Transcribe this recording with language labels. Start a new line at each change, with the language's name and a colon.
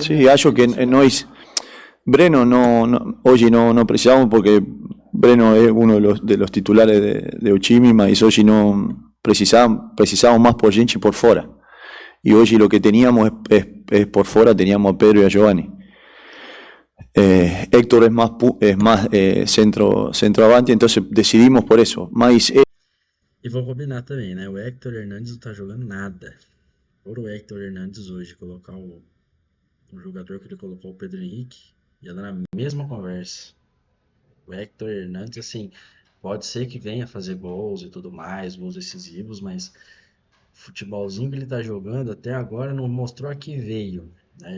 Portuguese: Acho que nós, Breno, hoje não precisamos porque
Spanish: Breno es uno de los titulares de Uchimi,
Portuguese: mas hoje
Spanish: no precisamos más por gente por fuera. Y hoy lo que teníamos es por fuera, teníamos a Pedro y a Giovani. Héctor es más centroavante, entonces decidimos por eso.
Portuguese: Mas E vou combinar também, né? O Héctor Hernandes não tá jogando nada. Por o Héctor Hernandes hoje colocar o jogador que ele colocou, o Pedro Henrique, ia dar na mesma conversa. O Héctor Hernandes, assim, pode ser que venha fazer gols e tudo mais, gols decisivos, mas o futebolzinho que ele tá jogando até agora não mostrou a que veio, né?